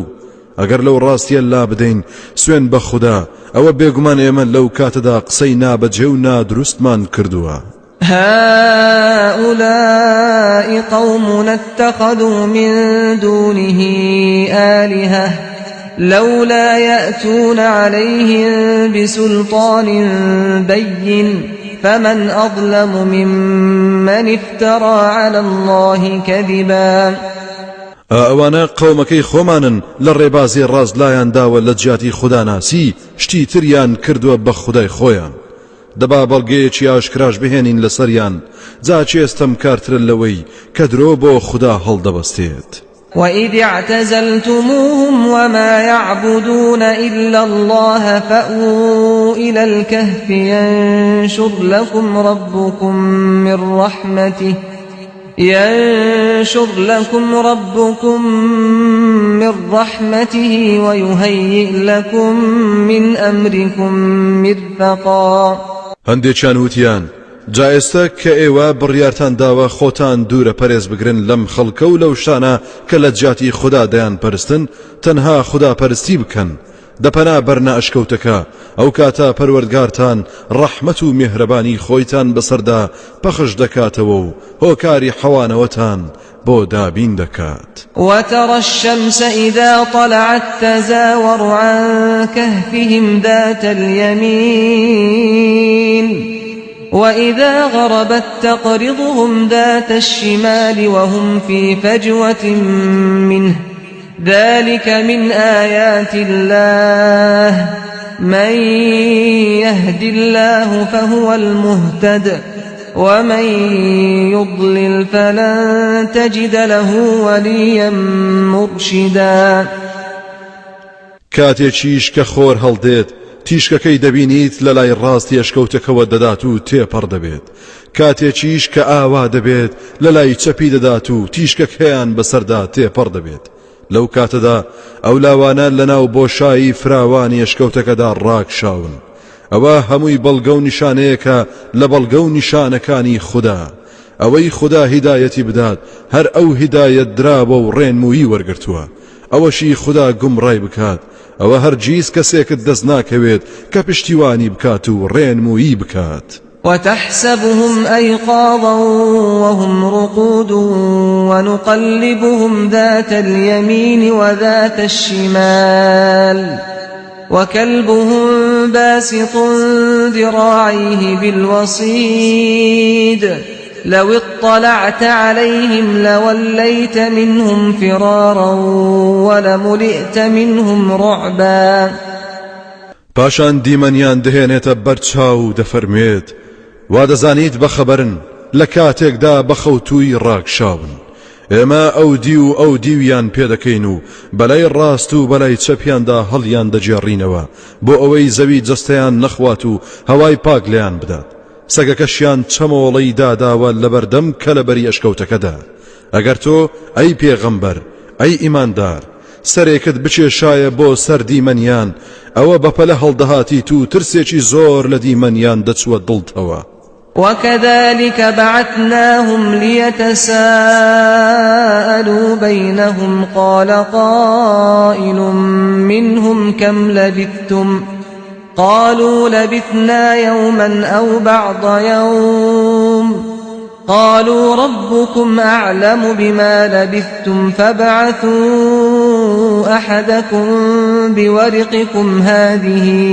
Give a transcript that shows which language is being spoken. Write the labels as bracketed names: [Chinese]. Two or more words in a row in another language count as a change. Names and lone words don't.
[Central Kurdish] ئەگەر لەو ڕاستیە لا بدەین سوێن بە خوددا، ئەوە بێگومان ئێمە لەو کاتەدا قسەی نابەجێ و نادروستمان کردووە. [Arabic] هؤلاء قوم اتخذوا من دونه آلهة لولا يأتون عليهم بسلطان بين فمن أظلم ممن افترى على الله كذبا. [Central Kurdish] ئەوانە قەومەکەی خۆمانن لە ڕێبازی ڕاست لایان داوە لە جیاتی خوداناسی شتی تریان کردووە بە خودای خۆیان. دەبا بەڵگەیەکی ئاشکراش بهێنین لەسەریان، جا چێستم کارترە لەوەی کە درۆ بۆ خوددا هەڵدەبەستێت. [Arabic] وإذ اعتزلتموهم وما يعبدون إلا الله فأووا إلى الكهف ينشر لكم ربكم من رحمته ويهيئ لكم من أمركم مرفقا. [Central Kurdish] هەندێکیان وتیان جا ئێستا کە ئێوە بڕیارتان داوە خۆتان دوورە پەرێز بگرن لەم خەڵکە و لەو شانە کە لە جیاتی خوددا دەیان پەرستن، تەنها خوددا پەرستی بکەن، دەپەنا بەرنە ئەشکەوتەکە، ئەو کاتە پەروەردگارتان ڕەحمەت و میهرەبانی خۆیتان بەسەردا پەخش دەکاتەوە و هۆکاری حەوانەوەتان بۆ دابین دەکات. [Arabic] وترى الشمس إذا طلعت تزاور عن كهفهم ذات اليمين وإذا غربت تقرضهم ذات الشمال وهم في فجوة منه ذلك من آيات الله من يهد الله فهو المهتد ومن يضلل فلن تجد له وليا مرشدا. [Central Kurdish] کاتێکیش کە خۆر هەڵدێت تیشکەکەی دەبینیت لە لای ڕاستی ئەشکەوتەکەوە دەدات و تێپەڕ دەبێت، کاتێکیش کە ئاوا دەبێت لە لای چەپی دەدات و تیشکەکەیان بەسەردا تێپەڕ دەبێت. لەو کاتەدا ئەو لاوانە لەناو بۆشایی فراوانی ئەشکەوتەکەدا ڕاکشاون. ئەوە هەمووی بەڵگە و نیشانەیەکە لە بەڵگە و نیشانەکانی خوددا، ئەوەی خوددا هیدایەتی بدات هەر ئەو هیدایەت درابە و ڕێنمویی وەرگرتووە، ئەوەشی خوددا گومڕای بکات، ئەوە هەرگیز کەسێکت دەست ناکەوێت کە پشتیوانی بکات و ڕێنمویی بکات. [Arabic] وتحسبهم أيقاظا وهم رقود ونقلبهم ذات اليمين وذات الشمال وكلبهم باسط ذراعيه بالوصيد لو اطلعت عليهم لوليت منهم فرارا ولملئت منهم رعبا. [Central Kurdish] پاشان دیمەنیان دەهێنێتە بەرچاو دەفەرمێت وا دەزانیت بەخەبەرن لە کاتێکدا بەخەوتووی ڕاکشاون، ئێمە ئەو دی و ئەو دیویان پێدەکەین و بەلای ڕاست و بەلای چەپیاندا هەڵیان دەجێڕینەوە بۆ ئەوەی زەوی جەستەیان نەخوات و هەوای پاک لێیان بدات. سەگەکەشیان چەمۆڵەی داداوە لەبەردەم کە لەبەری ئەشکەوتەکەدا. ئەگەر تۆ ئەی پێغەمبەر ئەی ئیماندار سەرێکت بچێشایە بۆ سەر دیمەنیان ئەوە بەپەلە هەڵدەهاتیت و ترسێکی زۆر لە دیمەنیان دەچوە دڵتەوە. [Arabic] وكذلك بعثناهم ليتساءلوا بينهم قال قائل منهم كم لبثتم قالوا لبثنا يوما أو بعض يوم قالوا ربكم أعلم بما لبثتم فابعثوا أحدكم بورقكم هذه